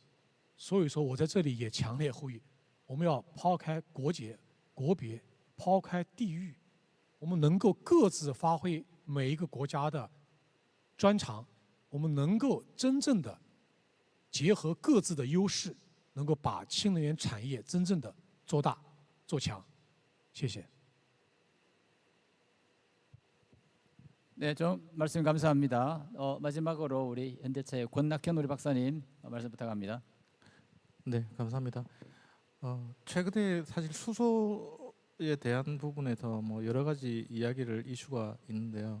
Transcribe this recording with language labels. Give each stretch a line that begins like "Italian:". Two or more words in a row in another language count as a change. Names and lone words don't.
Chinese: 所以说我在这里也强烈呼吁，我们要抛开国界、国别，抛开地域，我们能够各自发挥每一个国家的专长，我们能够真正的结合各自的优势，能够把新能源产业真正的做大、做强。谢谢。
Korean: 네, 좀 말씀 감사합니다. 마지막으로 우리 현대차의 권낙현 우리 박사님 말씀 부탁합니다. 네, 감사합니다. 최근에 사실 수소에 대한 부분에서 뭐 여러 가지 이야기를 이슈가 있는데요.